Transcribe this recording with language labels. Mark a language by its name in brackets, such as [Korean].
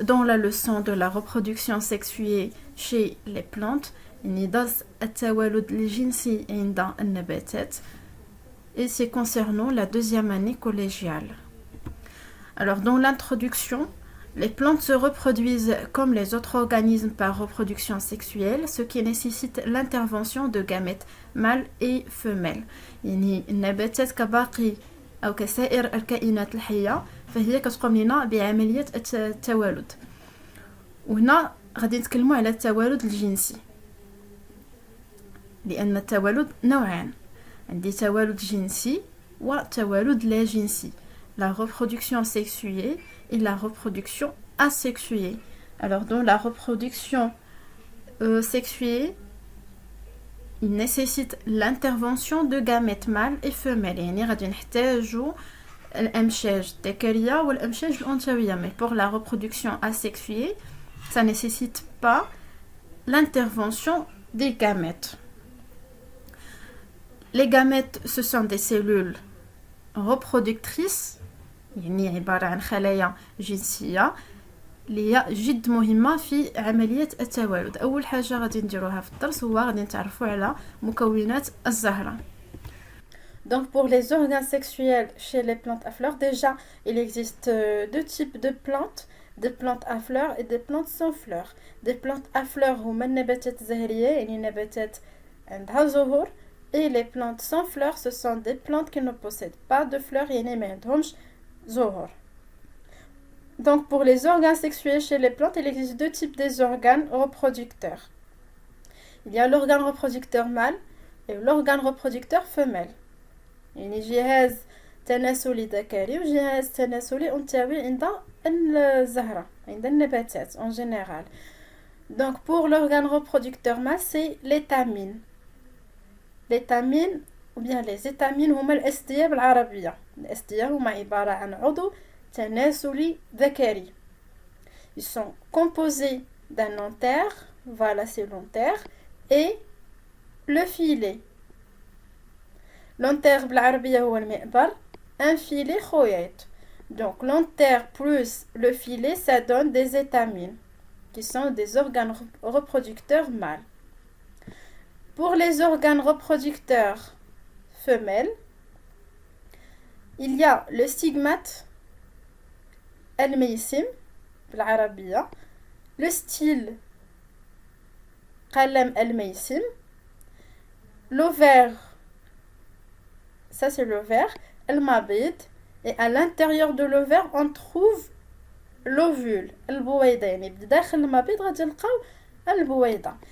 [French] Dans la leçon de la reproduction sexuée chez les plantes, [Arabic] ندرس التوالد الجنسي عند النباتات [French] et c'est concernant la deuxième année collégiale. Alors dans l'introduction, les plantes se reproduisent comme les autres organismes par reproduction sexuelle, ce qui nécessite l'intervention de gamètes mâles et femelles. [Arabic] يعني النباتات كباقي أو كسائر الكائنات الحية فهي كتقوم لنا بعملية التوالد. وهنا غادي نتكلموا على التوالد الجنسي، لأن التوالد نوعان، عندي توالد جنسي وتوالد لا جنسي، [French] la reproduction sexuée et la reproduction asexuée. Alors dans la reproduction sexuée, il nécessite l'intervention de gamètes mâles et femelles. [Arabic] يعني غادي نحتاجوا الأمشاج الذكرية والأمشاج الأنثوية. [French] Mais pour la reproduction asexuée, ça ne nécessite pas l'intervention des gamètes. Les gamètes, ce sont des cellules reproductrices، [Arabic] يعني عبارة عن خلايا جنسية اللي هي جد مهمة في عملية التوالد. أول حاجة غادي نديروها في الدرس هو غادي نتعرفوا على مكونات الزهرة. [French] Donc pour les organes sexuels chez les plantes à fleurs, déjà il existe deux types de plantes, des plantes à fleurs et des plantes sans fleurs. Des plantes à fleurs [Arabic] هما النباتات الزهرية يعني نباتات عندها زهور، [French] et les plantes sans fleurs ce sont des plantes qui ne possèdent pas de fleurs [Arabic] يعني ما عندهمش زهور. [French] Donc pour les organes sexuels chez les plantes, il existe deux types des organes reproducteurs. Il y a l'organe reproducteur mâle et l'organe reproducteur femelle. [Arabic] يعني جهاز تناسلي ذكري وجهاز تناسلي أنثوي عند الزهرة عند النباتات [French] en général. Donc pour l'organe reproducteur mâle, c'est l'étamine. L'étamine ou bien les étamines [Arabic] هما الأسدية بالعربية. الأسدية هما عبارة عن عضو تناسلي ذكري. [French] Ils sont composés d'un antère, voilà c'est l'antère, et le filet. [Arabic] L'antère بالعربية هو المئبر، un filet خويط. [French] Donc l'antère plus le filet, ça donne des étamines, qui sont des organes reproducteurs mâles. Pour les organes reproducteurs femelles, il y a le stigmate الميسم بالعربية، le style قلم الميسم، l'ovaire, ça c'est l'ovaire المبيض، et à l'intérieur de l'ovaire on trouve l'ovule البويضة، [Arabic] يعني بداخل المبيض غادي نلقاو البويضة.